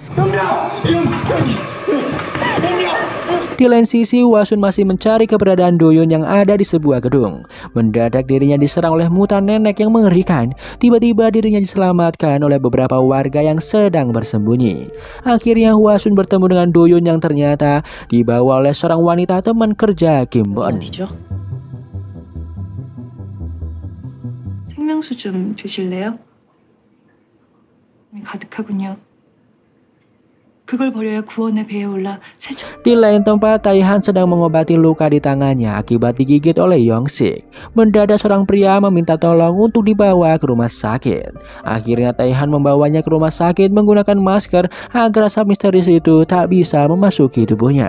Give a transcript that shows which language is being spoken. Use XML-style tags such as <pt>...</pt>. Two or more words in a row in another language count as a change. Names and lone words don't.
<id>Di lain sisi, Hwasun masih mencari keberadaan Do-yoon yang ada di sebuah gedung. Mendadak dirinya diserang oleh mutan nenek yang mengerikan. Tiba-tiba dirinya diselamatkan oleh beberapa warga yang sedang bersembunyi. Akhirnya Hwasun bertemu dengan Do-yoon yang ternyata dibawa oleh seorang wanita teman kerja Kim Bo-eun.</id> <ko>생명수 좀 주실래요? 가득하군요. 그걸 버려야 구원의 배에 올라</ko> <id>Di lain tempat, Tae-han sedang mengobati luka di tangannya akibat digigit oleh Young-sik. Mendadak seorang pria meminta tolong untuk dibawa ke rumah sakit. Akhirnya Tae-han membawanya ke rumah sakit menggunakan masker agar asap misterius itu tak bisa memasuki tubuhnya.</id>